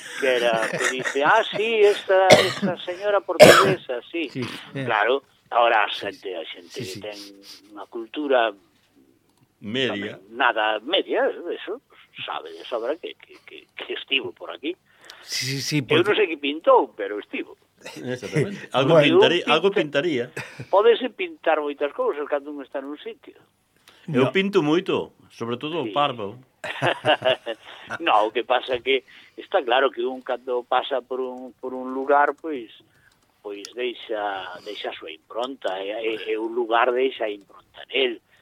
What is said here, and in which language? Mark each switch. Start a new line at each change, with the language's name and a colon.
Spanish: Que dice, sí, esta señora portuguesa, sí.
Galician: Sí, claro. Ahora a xente sí. Ten unha cultura media. Tamén, nada media, eso sabe de sobra que estivo por aquí. Sí, porque... Eu non sei que pintou, pero estivo.
Spanish: Exactamente. Algo, bueno, pintaría.
Galician: Podese pintar moitas cousas cando non está nun sitio. Eu pinto moito, sobre todo o parvo. No, o que pasa é que está claro que un cando pasa por un lugar, pois deixa a súa impronta, e un lugar deixa a impronta nel.